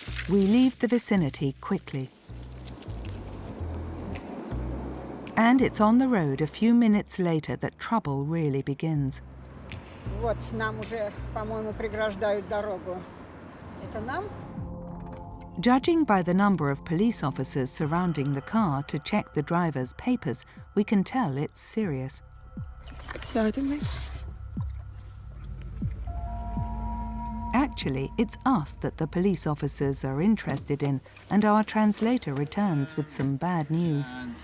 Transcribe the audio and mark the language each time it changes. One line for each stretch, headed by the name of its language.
English: We leave the vicinity quickly. And it's on the road a few minutes later that trouble really begins.
Russian: Вот нам уже, по-моему, преграждают дорогу. Это нам?
English: Judging by the number of police officers surrounding the car to check the driver's papers, we can tell it's serious. Actually, it's us that the police officers are interested in, and our translator returns with some bad news.